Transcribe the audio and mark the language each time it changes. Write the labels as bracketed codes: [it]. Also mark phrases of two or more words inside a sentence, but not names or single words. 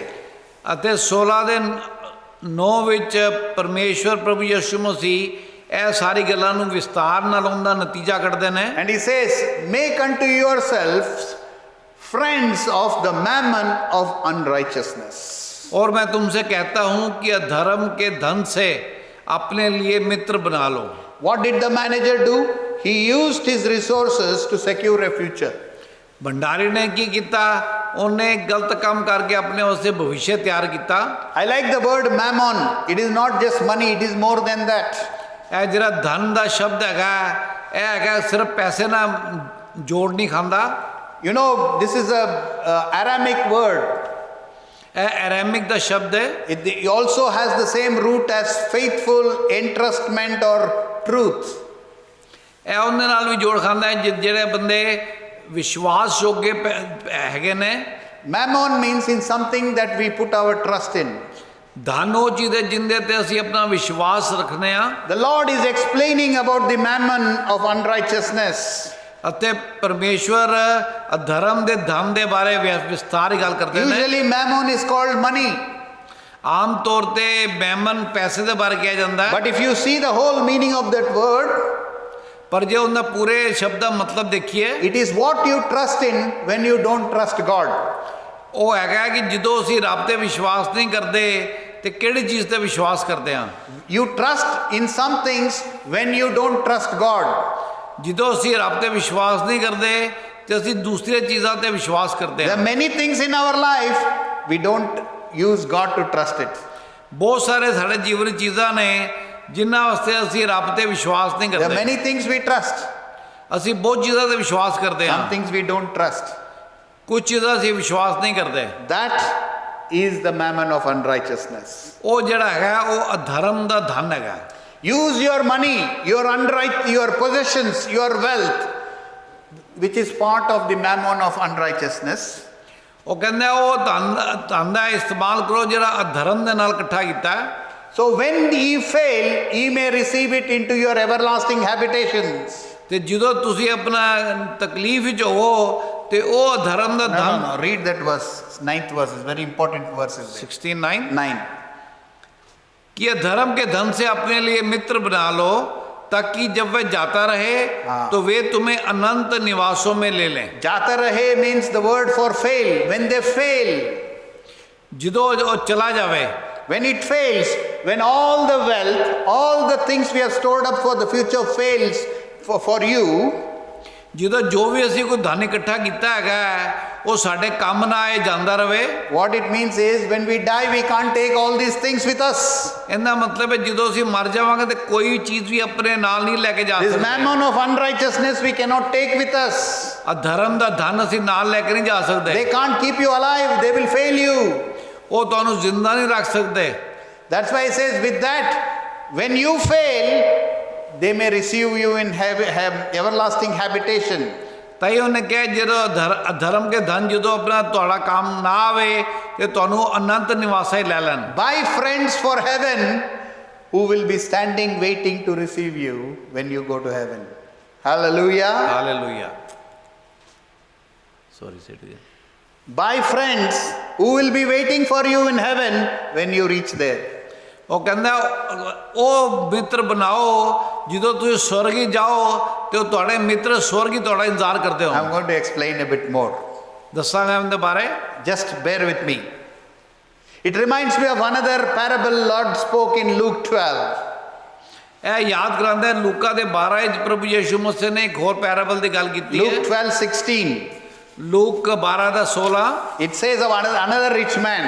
[pa] ਅਤੇ 16 ਦੇ 9 ਵਿੱਚ ਪਰਮੇਸ਼ਵਰ ਪ੍ਰਭੂ ਯਿਸੂ ਮਸੀਹ ਇਹ ਸਾਰੀ ਗੱਲਾਂ ਨੂੰ ਵਿਸਤਾਰ ਨਾਲ ਉਹਦਾ ਨਤੀਜਾ ਕੱਢਦੇ ਨੇ। [en] And he says, make unto yourselves friends of the mammon of unrighteousness. [hi] और मैं तुमसे कहता हूं कि अधर्म के धन से अपने लिए मित्र बना लो। [en] What did the manager do? He used his resources to secure a future. [hi] भंडारी ने की किया? [pa] ਉਹਨੇ ਗਲਤ ਕੰਮ ਕਰਕੇ ਆਪਣੇ ਵਾਸਤੇ ਭਵਿੱਖ ਤਿਆਰ ਕੀਤਾ। [en] I like the word mammon. It is not just money, it is more than that. [pa] ਇਹ ਜਿਹੜਾ ਧਨ ਦਾ ਸ਼ਬਦ ਹੈਗਾ ਇਹ ਹੈਗਾ ਸਿਰਫ ਪੈਸੇ ਨਾਲ ਜੋੜ ਨਹੀਂ ਖਾਂਦਾ। [en] You know, this is a Aramic word. [pa] ਇਹ ਅਰਾਮਿਕ ਦਾ ਸ਼ਬਦ ਹੈ। [en] It also has the same root as faithful, entrustment or truth. [pa] ਇਹ ਉਹਦੇ ਨਾਲ ਵੀ ਜੋੜ ਖਾਂਦਾ ਹੈ ਜਿਹੜੇ ਬੰਦੇ ਵਿਸ਼ਵਾਸਯੋਗ ਹੈਗੇ ਨੇ। [en] Mammon means in something that we put our trust in. [pa] ਧਨ ਉਹ ਚੀਜ਼ ਹੈ ਜਿੰਦੇ ਤੇ ਅਸੀਂ ਆਪਣਾ ਵਿਸ਼ਵਾਸ ਰੱਖਨੇ ਆ। [en] The Lord is explaining about the mammon of unrighteousness. [pa] ਅਤੇ ਪਰਮੇਸ਼ਵਰ ਅਧਰਮ ਦੇ ਧਨ ਦੇ ਬਾਰੇ ਵਿਸਤਾਰ ਗੱਲ ਕਰਦੇ ਨੇ। [en] Usually mammon is called money. [pa] ਆਮ ਤੌਰ ਤੇ ਮੈਮਨ ਪੈਸੇ ਦੇ ਬਾਰੇ ਕਿਹਾ ਜਾਂਦਾ ਹੈ। [en] But if you see the whole meaning of that word, [pa] ਪਰ ਜੇ ਉਹਦਾ ਪੂਰੇ ਸ਼ਬਦ ਦਾ ਮਤਲਬ ਦੇਖੀਏ, [en] it is what you trust in when you don't trust God. [pa] ਉਹ ਹੈਗਾ ਕਿ ਜਦੋਂ ਅਸੀਂ ਰੱਬ ਤੇ ਵਿਸ਼ਵਾਸ ਨਹੀਂ ਕਰਦੇ ਤੇ ਕਿਹੜੀ ਚੀਜ਼ ਤੇ ਵਿਸ਼ਵਾਸ ਕਰਦੇ ਹਾਂ? [en] You trust in some things when you don't trust God. [pa] ਜਦੋਂ ਅਸੀਂ ਰੱਬ ਤੇ ਵਿਸ਼ਵਾਸ ਨਹੀਂ ਕਰਦੇ ਤੇ ਅਸੀਂ ਦੂਸਰੀਆਂ ਚੀਜ਼ਾਂ ਤੇ ਵਿਸ਼ਵਾਸ ਕਰਦੇ [en] There [pa] ਹਾਂ। [en] are many things in our life we don't use God to trust it. [pa] ਬਹੁਤ ਸਾਰੇ ਸਾਡੇ ਜੀਵਨ ਵਿੱਚ ਚੀਜ਼ਾਂ ਨੇ ਜਿਨ੍ਹਾਂ ਵਾਸਤੇ ਅਸੀਂ ਰੱਬ ਤੇ ਵਿਸ਼ਵਾਸ ਨਹੀਂ [en] There are [pa] ਕਰਦੇ। [en] many things we trust, [pa] ਅਸੀਂ ਬਹੁਤ ਚੀਜ਼ਾਂ ਤੇ ਵਿਸ਼ਵਾਸ ਕਰਦੇ [en] some [pa] ਹਾਂ, [en] things we don't trust. [pa] ਕੁਝ ਚੀਜ਼ਾਂ ਅਸੀਂ ਵਿਸ਼ਵਾਸ ਨਹੀਂ ਕਰਦੇ। [en] That is the mammon of unrighteousness. [pa] ਉਹ ਜਿਹੜਾ ਹੈਗਾ ਉਹ ਅਧਰਮ ਦਾ ਧਨ ਹੈਗਾ। [en] Use your money, your possessions, your wealth, which is part of the mammon of unrighteousness. [pa] ਉਹ ਕਹਿੰਦਾ ਉਹ ਧਨ ਦਾ ਇਸਤੇਮਾਲ ਕਰੋ ਜਿਹੜਾ ਅਧਰਮ ਦੇ ਨਾਲ ਇਕੱਠਾ ਕੀਤਾ ਹੈ। [en] So when ye fail, ye may receive it into your everlasting habitations. [pa] ਤੇ ਜਦੋਂ ਤੁਸੀਂ ਆਪਣਾ ਤਕਲੀਫ ਵਿੱਚ ਹੋਵੋ ਤੇ ਉਹ ਅਧਰਮ ਦਾ ਧਨ। [en] No, read that verse, 9th verse is very important verse. 69 9. [hi] कि अधर्म के धन से अपने लिए मित्र बना लो ताकि जब वह जाता रहे हाँ। तो वे तुम्हें अनंत निवासों में ले लें। जाता रहे [en] means the word for fail. When they fail, [pa] ਜਦੋਂ ਉਹ ਚਲਾ ਜਾਵੇ, [en] when it fails, when all the wealth, all the things we have stored up for the future fails for you, [pa] ਜਦੋਂ ਜੋ ਵੀ ਅਸੀਂ ਕੋਈ ਧਨ ਇਕੱਠਾ ਕੀਤਾ ਹੈਗਾ ਉਹ ਸਾਡੇ ਕੰਮ ਨਾ ਆਏ ਜਾਂਦਾ ਰਵੇ। [en] what it means is when we die, we can't take all these things with us. [pa] ਇਹਦਾ ਮਤਲਬ ਹੈ ਜਦੋਂ ਅਸੀਂ ਮਰ ਜਾਵਾਂਗੇ ਤੇ ਕੋਈ ਵੀ ਚੀਜ਼ ਵੀ ਆਪਣੇ ਨਾਲ ਨਹੀਂ ਲੈ ਕੇ ਜਾ [en] This [pa] ਸਕਦੇ। [en] mammon of unrighteousness we cannot take with us. [pa] ਅਧਰਮ ਦਾ ਧਨ ਅਸੀਂ ਨਾਲ ਲੈ ਕੇ ਨਹੀਂ ਜਾ ਸਕਦੇ। [en] They can't keep you alive, they will fail you. [pa] ਉਹ ਤੁਹਾਨੂੰ ਜ਼ਿੰਦਾ ਨਹੀਂ ਰੱਖ ਸਕਦੇ। [en] That's why it says with that, when you fail, they may receive you in everlasting habitation. [pa] ਤਾਈ ਉਹਨੇ ਕਿਹਾ ਜਦੋਂ ਅਧਰਮ ਕੇ ਧਨ ਜਦੋਂ ਆਪਣਾ ਤੁਹਾਡਾ ਕੰਮ ਨਾ ਆਵੇ ਤੇ ਤੁਹਾਨੂੰ ਅਨੰਤ ਨਿਵਾਸਾਂ ਹੀ ਲੈ ਲੈਣ। [en] Buy friends for heaven who will be standing waiting to receive you when you go to heaven. Hallelujah. ਹਾਲੇਲੂਇਆ। sorry said again. Buy friends who will be waiting for you in heaven when you reach there. [pa] ਉਹ ਕਹਿੰਦਾ ਉਹ ਮਿੱਤਰ ਬਣਾਓ ਜਦੋਂ ਤੁਸੀਂ ਸਵਰਗੀ ਜਾਓ ਤੇ ਉਹ ਤੁਹਾਡੇ ਮਿੱਤਰ ਸਵਰਗੀ ਤੁਹਾਡਾ ਇੰਤਜ਼ਾਰ ਕਰਦੇ ਹੋ। [en] I'm going to explain a bit more. [pa] ਦੱਸਾਂਗਾ ਇਹਦੇ ਬਾਰੇ। [en] Just bear with me. It reminds me of another parable Lord spoke in Luke 12. [pa] ਇਹ ਯਾਦ ਕਰਾਉਂਦਾ ਲੂਕਾ ਦੇ 12 ਵਿੱਚ ਪ੍ਰਭੂ ਯਿਸੂ ਮਸੀਹ ਨੇ ਇੱਕ ਹੋਰ ਪੈਰਾਬਲ ਦੀ ਗੱਲ ਕੀਤੀ [en] Luke [pa] ਹੈ। [en] 12:16. [pa] ਲੂਕ 12 ਦਾ 16। [en] It says of another rich man.